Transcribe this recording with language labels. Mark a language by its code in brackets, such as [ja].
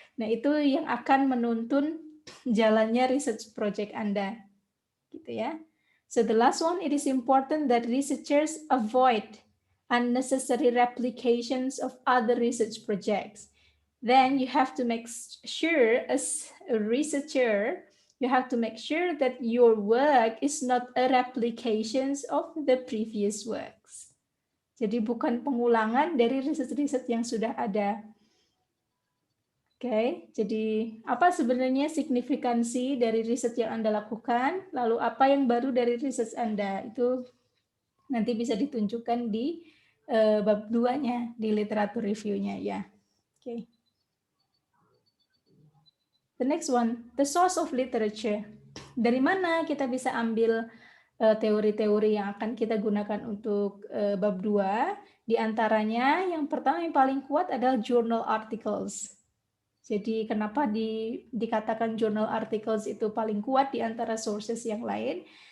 [id] Nah, itu yang akan menuntun jalannya research project Anda. Gitu ya. [en] So the last one, it is important that researchers avoid unnecessary replications of other research projects. Then you have to make sure as a researcher, you have to make sure that your work is not a replications of the previous works. [id] Jadi bukan pengulangan dari riset-riset yang sudah ada. Oke, jadi apa sebenarnya signifikansi dari riset yang Anda lakukan, lalu apa yang baru dari riset Anda, itu nanti bisa ditunjukkan di bab 2-nya, di literatur review-nya ya. Oke. [en] The next one, the source of literature. [id] Dari mana kita bisa ambil teori-teori yang akan kita gunakan untuk bab 2? Di antaranya yang pertama yang paling kuat adalah journal articles. Jadi kenapa dikatakan journal articles itu paling kuat di antara sources yang lain?